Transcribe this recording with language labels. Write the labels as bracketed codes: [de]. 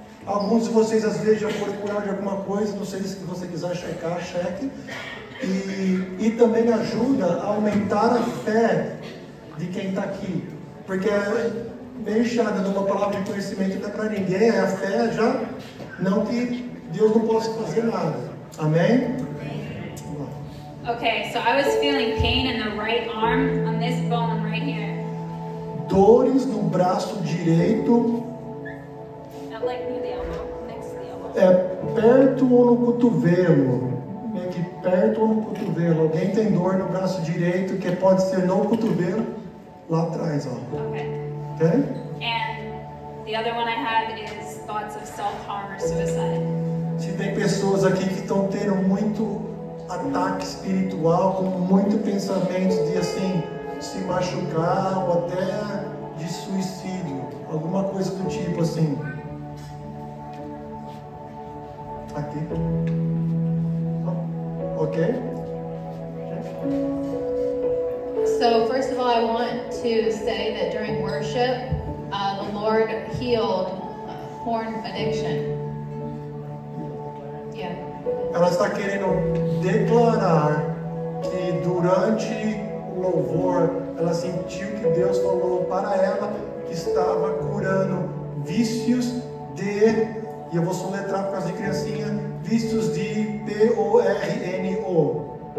[pt] Alguns de vocês às vezes já foram curados de alguma coisa, não sei se você quiser checar, cheque. E também me ajuda a aumentar a fé de quem está aqui. Porque é meio chato, dando uma palavra de conhecimento não é para ninguém, a fé já, não que Deus não possa fazer nada. Amém? [en] Okay, so I was feeling pain in the right arm on this bone right here. [pt] Dores no braço direito, [en] Not like near the elbow, next to the elbow. [pt] perto ou no cotovelo. Meio que perto ou no cotovelo. Alguém tem dor no braço direito, que pode ser no cotovelo, lá atrás, ó. [en] Okay. [pt] Ok? [en] And the other one I had is thoughts of self-harm or suicide. [pt] Se tem pessoas aqui que estão tendo muito ataque espiritual, com muito pensamento de assim, se machucar ou até de suicídio, alguma coisa do tipo assim. Aqui. Ok? [en] So first of all, I want to say that during worship, the Lord healed porn addiction. Yeah. [pt] Ela está querendo declarar que durante o louvor, ela sentiu que Deus falou para ela que estava curando vícios de, e eu vou soletrar por causa de criancinha, vícios de P-O-R-N-O.